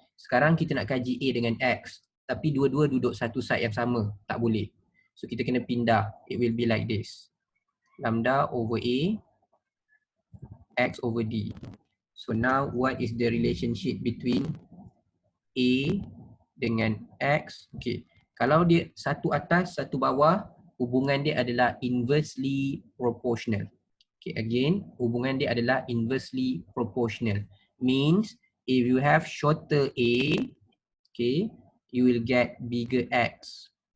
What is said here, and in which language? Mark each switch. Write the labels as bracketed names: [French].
[Malay] Sekarang kita nak kaji A dengan X, tapi dua-dua duduk satu side yang sama, tak boleh. [English] So [Malay] kita kena pindah. [English] It will be like this. Lambda over A, X over D. So now what is the relationship between A [Malay] dengan [English] X? [Malay] Okay, kalau dia satu atas, satu bawah, hubungan dia adalah inversely proportional. Okay, again, hubungan dia adalah inversely proportional. [English] Means if you have shorter A, okay, you will get bigger X.